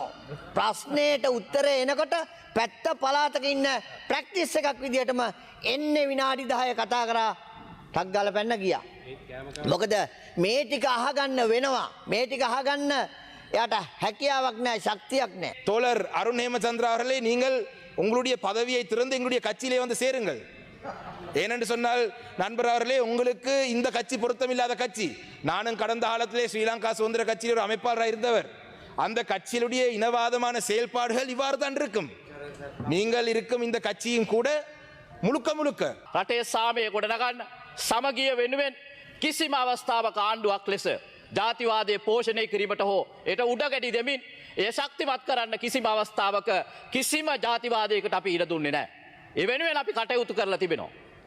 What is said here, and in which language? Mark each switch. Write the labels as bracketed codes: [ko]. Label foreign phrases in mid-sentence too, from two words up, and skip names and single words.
[si] ප්‍රශ්නයට උත්තරේ එනකොට පැත්ත පළාතක ඉන්න ප්‍රැක්ටිස් එකක් විදිහටම එන්නේ විනාඩි 10 කතා කරා ටක් ගාලා පැන්න ගියා. මොකද මේ ටික අහගන්න වෙනවා. මේ ටික අහගන්න එයාට හැකියාවක් නැහැ, ශක්තියක් නැහැ. [ta] தோழர் அருண் ஹேமச்சந்திரா அவர்களே, நீங்கள் உங்களுடைய பதவியை திறந்து எங்களுடைய கட்சியிலே வந்து சேருங்கள். ஏனென்று சொன்னால் நண்பர் அவர்களே, உங்களுக்கு இந்த கட்சி பொருத்தமில்லாத கட்சி. நானும் கடந்த காலத்திலே ஸ்ரீலங்கா சுதந்திர கட்சியில் ஒரு அமைப்பாளராக இருந்தவர். அந்த கட்சியினுடைய இனவாதமான செயல்பாடுகள் இவ்வாறு தான் இருக்கும். நீங்கள் இருக்கும் இந்த கட்சியும் கூட முழுக்க முழுக்க [si] රටේ සාමය ගොඩනගන්න සමගිය වෙනුවෙන් කිසිම අවස්ථාවක ආණ්ඩුවක් ලෙස ජාතිවාදය පෝෂණය කිරීමට හෝ එට උඩගැටි දෙමින් ඒ ශක්තිමත් කරන්න කිසිම අවස්ථාවක කිසිම ජාතිවාදයකට අපි ඉඩ දුන්නේ නැහැ. ඒ වෙනුවෙන් අපි කටයුතු කරලා තිබෙනවා.